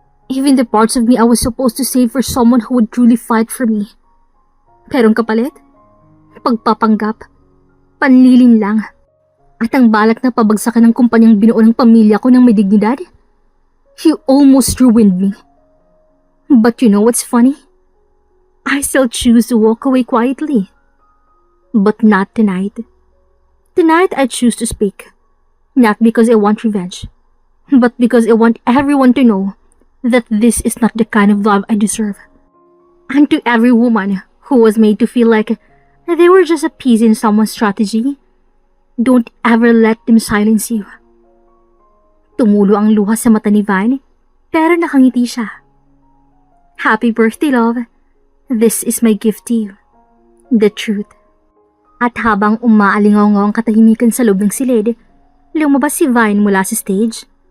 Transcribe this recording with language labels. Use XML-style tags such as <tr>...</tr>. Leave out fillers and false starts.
<en>Even the parts of me I was supposed to save for someone who would truly fight for me.</en> <tl>Pero ang kapalit? Pagpapanggap, panlilin lang, at ang balak na pabagsakan ng kumpanyang binuo ng pamilya ko ng may dignidad?</tl> <en>You almost ruined me. But you know what's funny? I still choose to walk away quietly. But not tonight. Tonight I choose to speak. Not because I want revenge, but because I want everyone to know that this is not the kind of love I deserve. And to every woman who was made to feel like they were just a piece in someone's strategy, don't ever let them silence you.</en> <tl>Tumulo ang luha sa mata ni Vine, pero nakangiti siya.</tl> <en>Happy birthday, love. This is my gift to you. The truth.</en> <tl>At habang umaalingaw-ngaw ang katahimikan sa loob ng silid, lumabas si Vine mula sa stage.</tl>